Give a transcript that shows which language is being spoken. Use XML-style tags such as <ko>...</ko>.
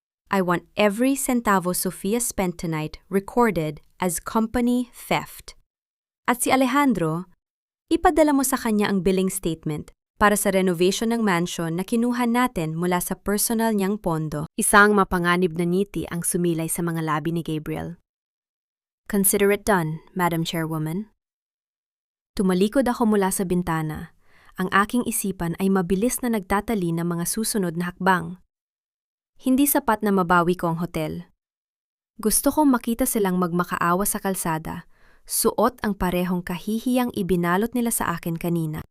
<en>I want every centavo Sofia spent tonight recorded as company theft.</en> <tl>At si Alejandro, ipadala mo sa kanya ang billing statement para sa renovation ng mansion na kinuha natin mula sa personal niyang pondo. Isang mapanganib na ngiti ang sumilay sa mga labi ni Gabriel.</tl> <en>Consider it done, Madam Chairwoman.</en> <tl>Tumalikod ako mula sa bintana. Ang aking isipan ay mabilis na nagtatali ng mga susunod na hakbang. Hindi sapat na mabawi ko ang hotel. Gusto kong makita silang magmakaawa sa kalsada, suot ang parehong kahihiyang ibinalot nila sa akin kanina.</tl>